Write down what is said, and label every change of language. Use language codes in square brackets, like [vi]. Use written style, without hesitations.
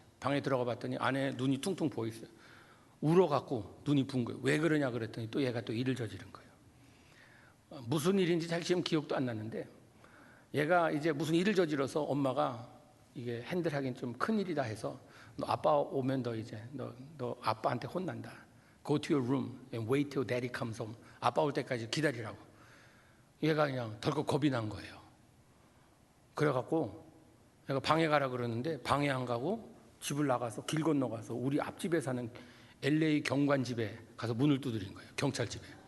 [ko] 방에 들어가 봤더니 안에 눈이 퉁퉁 부어 있어요. 울어갖고 눈이 부은 거예요. 왜 그러냐 그랬더니 또 얘가 또 일을 저지른 거예요. 무슨 일인지 잘 지금 기억도 안 나는데 얘가 이제 무슨 일을 저질러서 엄마가 이게 핸들하기는 좀 큰일이다 해서 너 아빠 오면 너 이제 너 아빠한테 혼난다. [en] Go to your room and wait till daddy comes home. [ko] 아빠 올 때까지 기다리라고. 얘가 그냥 덜컥 겁이 난 거예요. 그래갖고 내가 방에 가라 그러는데 방에 안 가고 집을 나가서 길 건너가서 우리 앞집에 사는 LA 경관집에 가서 문을 두드린 거예요. 경찰집에.